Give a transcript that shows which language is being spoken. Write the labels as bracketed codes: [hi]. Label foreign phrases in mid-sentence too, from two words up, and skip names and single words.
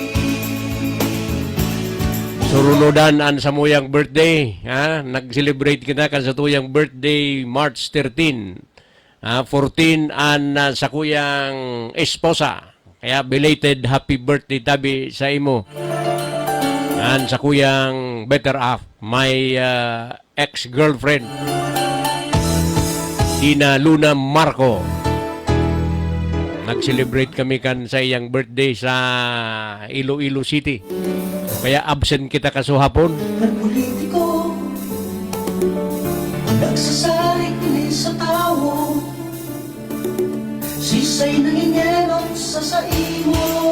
[bik] Surunodan an sa muyang birthday. Nag-celebrate kita kan sa tuyang birthday March 13. 14 an sa kuyang esposa. Kaya [en] belated happy birthday [bik] tabi sa imo. An sa kuyang [en] better half, my ex-girlfriend. [bik] Ina Luna Marco. Nag-celebrate kami kan sa iyang birthday sa Iloilo City. Kaya absent kita kasuhapon. ng politiko, nagsasalig ni sa tao, sisay nangingelot sa saimo.